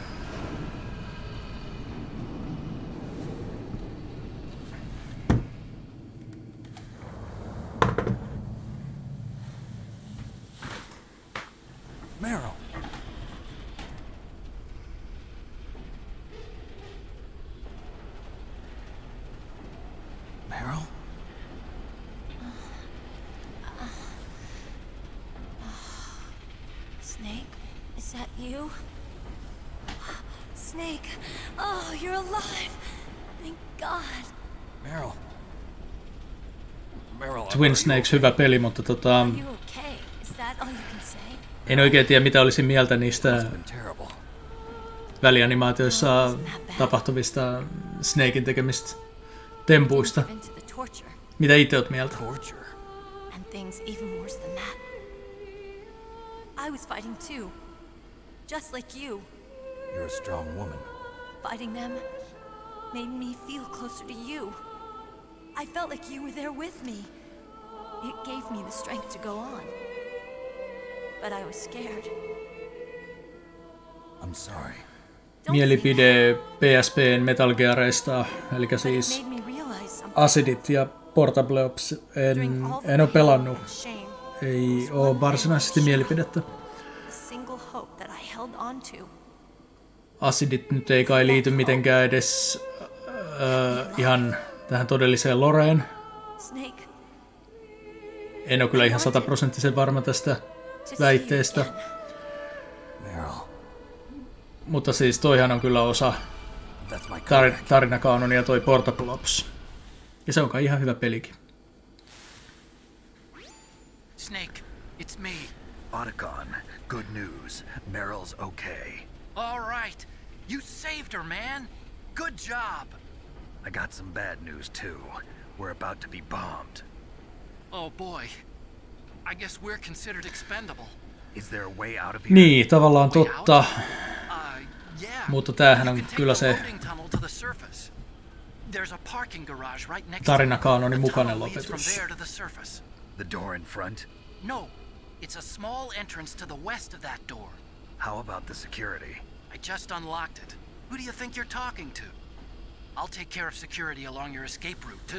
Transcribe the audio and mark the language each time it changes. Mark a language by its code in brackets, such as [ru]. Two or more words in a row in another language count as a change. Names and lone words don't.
[en] Meryl. Meryl? Snake, is that you? Snake, oh, you're alive. Thank God. Meryl. Meryl. [fi] Twin Snakes hyvä peli, mutta [en] Are you okay? Is that all you can say? [fi] en oikein tiedä mitä olisin mieltä niistä [en] Terrible. [fi] välianimaatioissa tapahtuvista Snakein tekemistä tempuista. [en] Into the torture [fi] Mitä itse oot mieltä? [en] Torture. and things even worse than that. I was fighting too, just like you. You're a strong woman. Fighting them made me feel closer to you. I felt like you were there with me. It gave me the strength to go on. But I was scared. I'm sorry. [fi] Mielipide PSP:n Metal Gearista, eli [en] But it [fi] siis [en] made me realize something. [fi] Acidit ja Portable Ops en ole pelannut. [en] Shame. [fi] Ei oo varsinaisesti mielipidettä. [en] The single hope that I held on to. [fi] Acidit nyt ei kai liity mitenkään edes ihan tähän todelliseen loreen. [en] Snake. [fi] En ole kyllä ihan 100% varma tästä väitteestä. [en] Meryl, [fi] Mutta siis toihan on kyllä osa [en] that's my code. [fi] tarinakaanonia toi Portable Ops. Ja se on kai ihan hyvä pelikin. [en] Snake, it's me. Otacon, good news. Meryl's okay. All right. You saved her, man. Good job. I got some bad news too. We're about to be bombed. Oh boy. I guess we're considered expendable. Is there a way out of here? [fi] Niin, tavallaan totta. [en] Yeah. [fi] Mutta tämähän [en] You [fi] on [en] can take [fi] kyllä [en] the [fi] se [en] loading tunnel to the surface. There's a parking garage right next [fi] tarinakaanonin [en] to it. The [fi] mukainen [en] tunnel leads from [fi] lopetus. [en] there to the surface. The door in front? No. It's a small entrance to the west of that door. How about the security? I just unlocked it. Who do you think you're talking to? I'll take care of security along your escape route, too.